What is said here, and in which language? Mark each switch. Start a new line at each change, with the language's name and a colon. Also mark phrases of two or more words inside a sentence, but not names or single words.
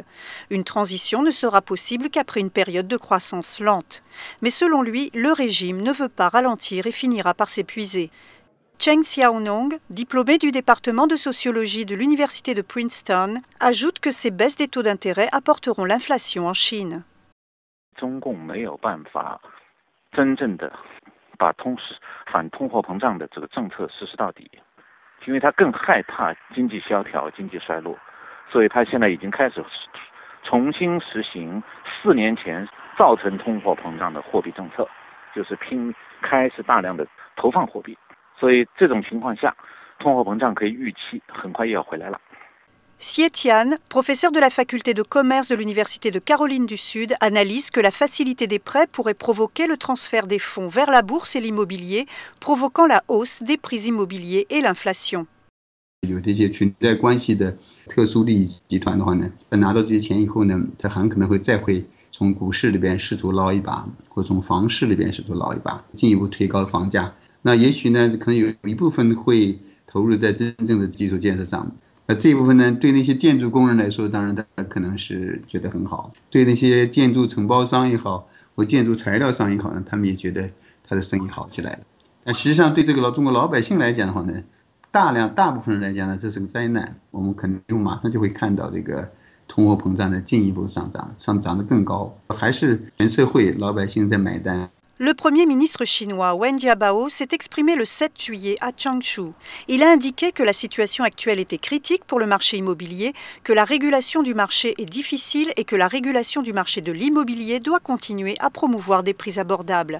French: Une transition ne sera possible qu'après une période de croissance lente. Mais selon lui, le régime ne veut pas ralentir et finira par s'épuiser. Cheng Xiaonong, diplômé du département de sociologie de l'université de Princeton, ajoute que ces baisses des taux d'intérêt apporteront l'inflation en Chine.
Chinese: 中共没有办法真正的把反通货膨胀的这个政策实施到底，因为他更害怕经济萧条、经济衰落，所以他现在已经开始重新实行4年前造成通货膨胀的货币政策，就是开始大量的投放货币。所以这种情况下，通货膨胀可以预期很快又要回来了。
French: Xie Tian, professeur de la faculté de commerce de l'Université de Caroline du Sud, analyse que la facilité des prêts pourrait provoquer le transfert des fonds vers la bourse et l'immobilier, provoquant la hausse des prix immobiliers et l'inflation.
Chinese: 有这些存在关系的特殊利益集团的话呢，拿到这些钱以后呢，他很可能会再会从股市里边试图捞一把，或从房市里边试图捞一把，进一步推高房价。那也许呢，可能有一部分会投入在真正的基础建设上。这一部分呢，对那些建筑工人来说，当然他可能是觉得很好；对那些建筑承包商也好，或建筑材料商也好呢，他们也觉得他的生意好起来了。但实际上，对这个中国老百姓来讲的话呢，大部分人来讲呢，这是个灾难。我们可能马上就会看到这个通货膨胀的进一步上涨得更高，还是全社会老百姓在买单。
French: Le Premier ministre chinois Wen Jiabao s'est exprimé le 7 juillet à Changshu. Il a indiqué que la situation actuelle était critique pour le marché immobilier, que la régulation du marché est difficile et que la régulation du marché de l'immobilier doit continuer à promouvoir des prix abordables.